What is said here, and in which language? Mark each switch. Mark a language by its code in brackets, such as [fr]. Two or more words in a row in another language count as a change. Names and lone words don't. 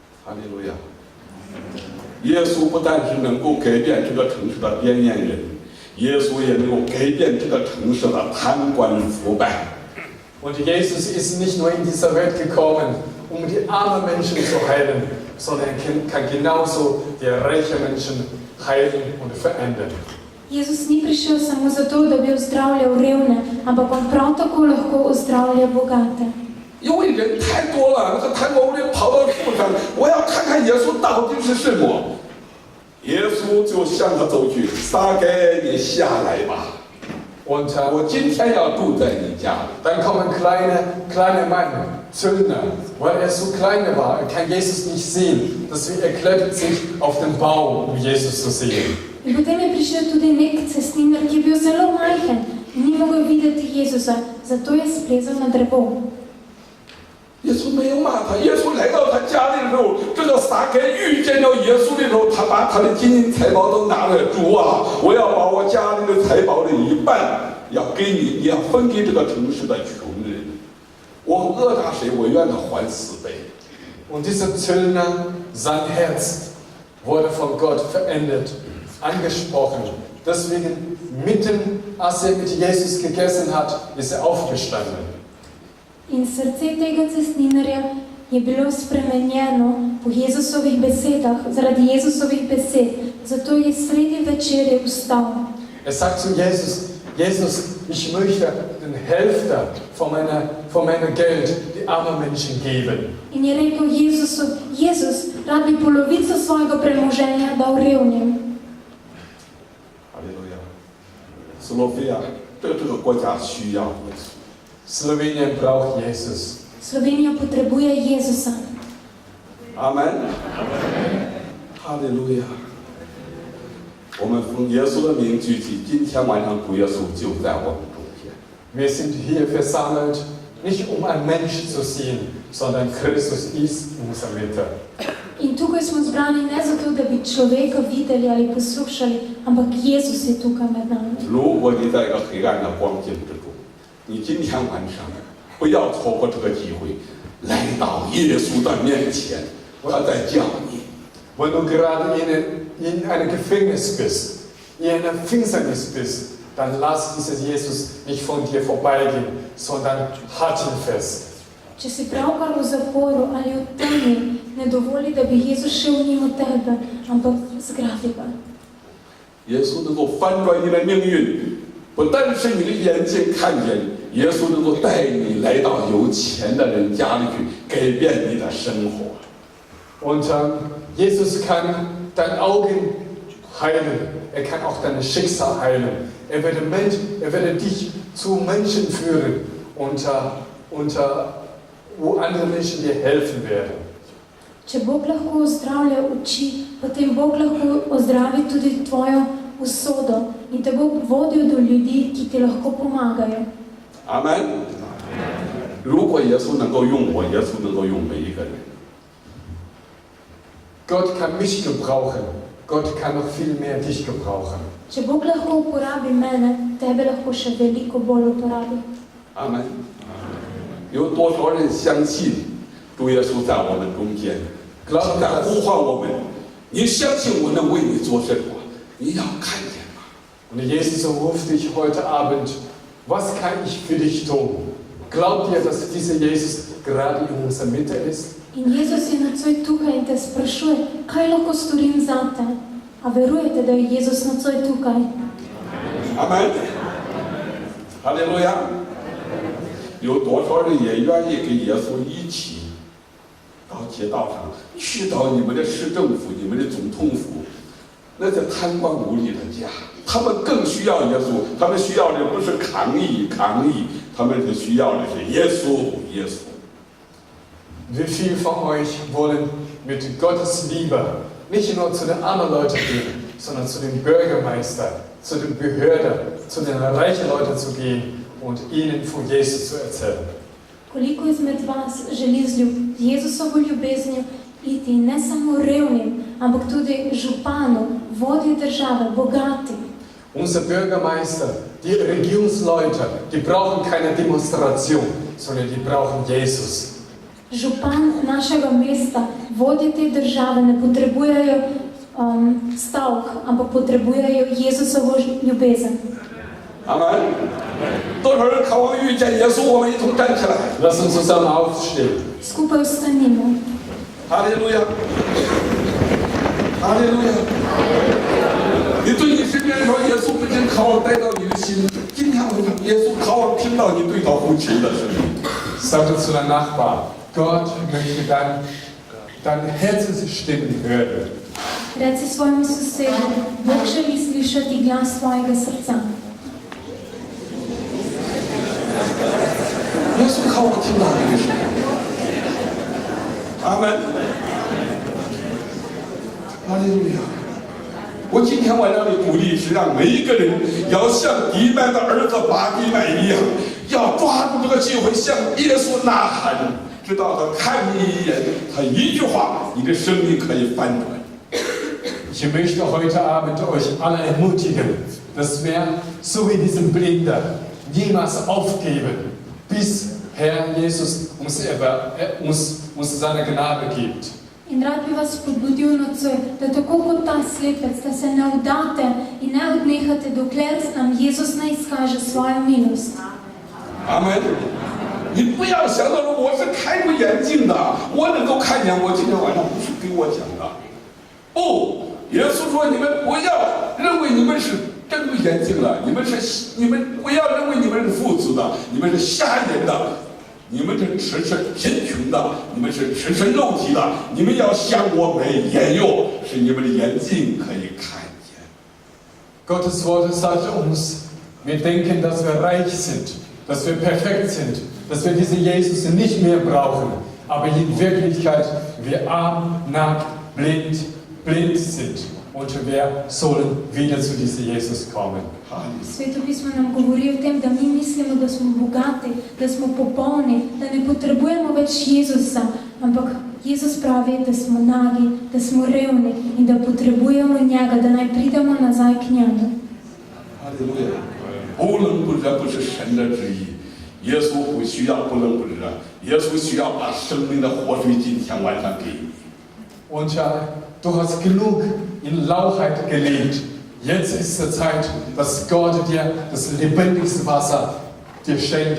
[zh] 哈利路亚！耶稣不但是能够改变这个城市的边缘人，耶稣也能够改变这个城市的贪官腐败。 [de] Und Jesus ist nicht nur in dieser Welt gekommen, um die armen Menschen zu heilen, sondern er kann genauso die reichen Menschen heilen und verändern. [sl] Jezus ni prišel samo zato, da bi ozdravljal revne, ampak on prav tako lahko ozdravlja bogate. [zh] 因为人太多了，那个贪官污吏跑到树上，我要看看耶稣到底是什么。耶稣就向他走去，撒该，你下来吧。 Und 我今天要住在你家里。 [de] dann kommen kleine Mann, Zöllner, weil er so klein war, er kann Jesus nicht sehen. Deswegen er klettert sich auf den Baum, um Jesus zu sehen. [sl] In potem je prišel tudi nek cestninar, ki je bil zelo majhen in ni mogel videti Jezusa, zato je splezal na drevo. [zh] 耶稣没有骂他，耶稣来到他家里的时候，这个撒该遇见了耶稣的时候，他把他的金银财宝都拿了。主啊，我要把我家里的财宝的一半要给你，你要分给这个城市的穷人。我讹诈谁，我愿他还4倍。 [de] Und dieser Zöllner, sein Herz wurde von Gott verändert, angesprochen. Deswegen mitten, als er mit Jesus gegessen hat, ist er aufgestanden. [sl] In srce tega cestninarja je bilo spremenjeno po Jezusovih besedah, zaradi Jezusovih besed, zato je sredi večerje vstal. [de] Er sagt zu Jesus, Jesus, ich möchte den Hälfte von meinem Geld die armen Menschen geben. [sl] In je rekel Jezusu, Jezus, rad bi polovico svojega premoženja dal revnim. [zh] 哈利路亚！斯洛菲亚，这个国家需要耶稣。 [de] Slowenien braucht Jesus. [sl] Slovenija potrebuje Jezusa. [zh] 阿门。哈利路亚！我们奉耶稣的名聚集，今天晚上主耶稣就在我们中间。 [de] Wir sind hier versammelt, nicht um einen Mensch zu sehen, sondern Christus ist in unserer Mitte. [sl] In tukaj smo zbrani ne zato, da bi človeka videli ali poslušali, ampak Jezus je tukaj med nami. [zh] 如果你在一个黑暗的光景之中，你今天晚上不要错过这个机会，来到耶稣的面前，他在叫你。 Wenn du gerade in einem Gefängnis bist, in einer Finsternis bist, dann lass diesen Jesus nicht von dir vorbeigehen, sondern halt ihn fest. Če si pravkar v zaporu ali v temi, ne dovoli, da bi Jezus šel mimo tebe, ampak zgrabi ga. 耶稣能够翻转你的命运，不但是你的眼睛看见，耶稣能够带你来到有钱的人家里去，改变你的生活。 [de] Und Jesus kann dein Augen heilen, er kann auch dein Schicksal heilen. Er werde dich zu Menschen führen, wo andere Menschen dir helfen werden. [sl] Če Bog lahko ozdravlja oči, potem Bog lahko ozdravi tudi tvojo usodo in te bo vodil do ljudi, ki ti lahko pomagajo. [zh] 阿门。如果耶稣能够用我，耶稣能够用每一个人。 [de] Gott kann mich gebrauchen. Gott kann noch viel mehr dich gebrauchen. [sl] Če Bog lahko uporabi mene, tebe lahko še veliko bolj uporabi. [zh] 阿门。有多少人相信主耶稣在我们中间，他在呼唤我们？你相信我能为你做什么？你要看见吗？ [de] Und Jesus ruft dich heute Abend, was kann ich für dich tun? Glaubt ihr, dass dieser Jesus gerade in unserer Mitte ist? [sl] In Jezus je nocoj tukaj in te sprašuje, kaj lahko storim zate? A verujete, da je Jezus nocoj tukaj? [zh] 阿门。哈利路亚。有多少人也愿意跟耶稣一起到街道上，去到你们的市政府、你们的总统府，那些贪官污吏的家，他们更需要耶稣。他们需要的不是抗议，他们是需要的是耶稣。 [de] Wie viele von euch wollen mit Gottes Liebe nicht nur zu den armen Leuten gehen, sondern zu dem Bürgermeister, zu den Behörden, zu den reichen Leuten zu gehen und ihnen von Jesus zu erzählen? [sl] Koliko izmed vas želi z Jezusovo ljubeznijo iti ne samo revnim, ampak tudi županu, vodji države, bogati? [de] Unser Bürgermeister, die Regierungsleute, die brauchen keine Demonstration, sondern die brauchen Jesus. [sl] Župan našega mesta, vodje te države ne potrebujejo stavk, ampak potrebujejo Jezusovo ljubezen. [zh] 阿门。多少人渴望遇见耶稣？我们一同站起来。 [de] Lass uns zusammen aufstehen. [sl] Skupaj vstanimo. [zh] 哈利路亚，哈利路亚。你对你身边说，耶稣不仅渴望带到你的心，今天晚上耶稣渴望听到你对他呼求的声音。 [de] Sag zu deinem Nachbar, Gott möchte deine Herzensstimmen hören. [sl] Reci svojemu sosedu, Bog želi slišati glas svojega srca. [zh] 耶稣渴望听到你的声音。阿门。哈利路亚。我今天晚上的鼓励是让每一个人要像迪麦的儿子巴迪麦一样，要抓住这个机会向耶稣呐喊，直到他看你一眼，他一句话，你的生命可以翻转。 [de] Ich möchte heute Abend euch alle ermutigen, dass wir, so wie diesen Blinder, niemals aufgeben, bis Herr Jesus uns seine Gnade gibt. [sl] In rad bi vas spodbudil nocoj, da tako kot ta slepec, da se ne vdate in ne odnehate, dokler nam Jezus ne izkaže svojo milost. [zh] 阿门。你不要想到说我是开过眼镜的，我能够看见。我今天晚上不是给我讲的，不，耶稣说你们不要认为你们是睁过眼睛了，你们不要认为你们是富足的，你们是瞎眼的。你们是赤身贫穷的，你们是赤身肉体的，你们要向我们眼右，使你们的眼睛可以看见。 [de] Gottes Wort sagt uns, wir denken, dass wir reich sind, dass wir perfekt sind, dass wir diesen Jesus nicht mehr brauchen, aber in Wirklichkeit wir arm, nackt, blind sind und wir sollen wieder zu diesem Jesus kommen. [sl] Sveto pismo nam govori o tem, da mi mislimo, da smo bogati, da smo popolni, da ne potrebujemo več Jezusa, ampak Jezus pravi, da smo nagi, da smo revni in da potrebujemo njega, da naj pridemo nazaj k njemu. [zh] 哈利路亚！不能不热不是神的旨意，耶稣不需要不能不热，耶稣需要把生命的活水今天晚上给你。 [de] Und du hast genug in Lauchheit gelebt. Jetzt ist die Zeit, dass Gott dir das lebendige Wasser dir schenkt.